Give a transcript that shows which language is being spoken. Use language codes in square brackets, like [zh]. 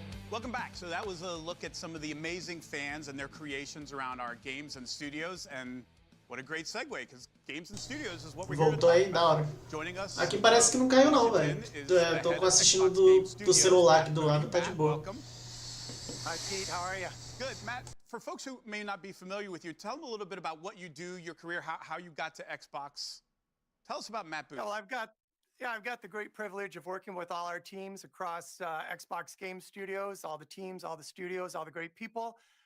[en] Welcome back. So that was a look at some of the amazing fans and their creations around our games and studios, and what a great segue, because games and studios is what we're here to [pt] Voltou aí, da hora. [en] about. Joining us. [pt] Aqui parece que não caiu não, velho. Tô assistindo do celular aqui do lado, tá de boa. [en] Hi, Pete. How are you? Good. Matt, for folks who may not be familiar with you, tell them a little bit about what you do, your career, how you got to Xbox. Tell us about Matt Booth. Well, I've got the great privilege of working with all our teams across Xbox Game Studios, all the teams, all the studios, all the great people.